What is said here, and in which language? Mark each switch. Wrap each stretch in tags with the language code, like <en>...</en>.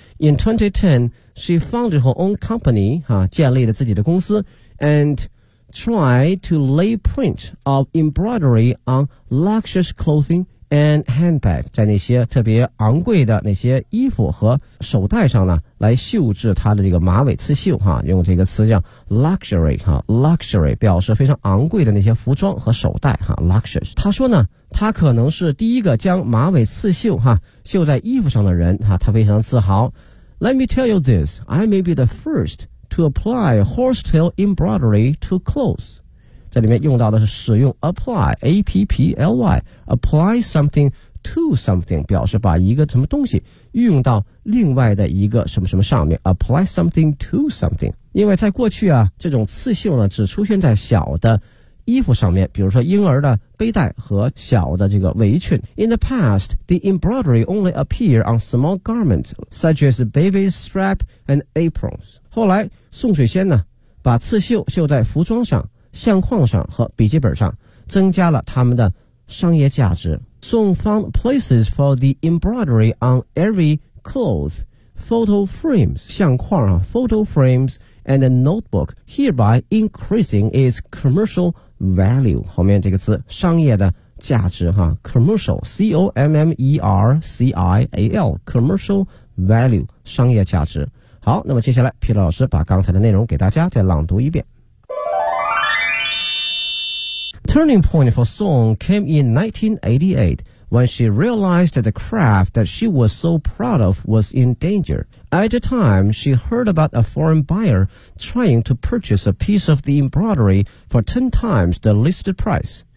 <en>In 2010 she founded her own company</en> <zh>啊，建立了自己的公司</zh> <en>and tried to lay print of embroidery on luxurious clothing and handbag，</en> <zh>在那些特别昂贵的那些衣服和手袋上呢来绣制他的这个马尾刺绣哈，用这个词叫 luxury 哈 ，luxury 表示非常昂贵的那些服装和手袋哈 ，luxury。他说呢，他可能是第一个将马尾刺绣哈绣在衣服上的人哈，他非常自豪。</zh> <en>Let me tell you this, I may be the first to apply horsetail embroidery to clothes。</en> <zh>这里面用到的是使用 apply A-P-P-L-Y</zh> <en>apply something to something，</en> <zh>表示把一个什么东西运用到另外的一个什么什么上面 apply something to something。因为在过去啊，这种刺绣呢只出现在小的衣服上面，比如说婴儿的背带和小的这个围裙。</zh> <en>In the past the embroidery only appeared on small garments such as baby strap and aprons。</en> <zh>后来宋水仙呢把刺绣绣在服装上、相框上和笔记本上，增加了他们的商业价值。</zh> <en>Song found places for the embroidery on every cloth, photo frames</en> <zh>相框啊</zh> <en>photo frames and a notebook, hereby increasing its commercial value。</en> <zh>后面这个词商业的价值哈 commercial C-O-M-M-E-R-C-I-A-L commercial value 商业价值。好，那么接下来皮老师把刚才的内容给大家再朗读一遍。</zh> <en>Turning point for Song came in 1988 when she realized that the craft that she was so proud of was in danger. At the time, she heard about a foreign buyer trying to purchase a piece of the embroidery for 10 times the listed price.</en>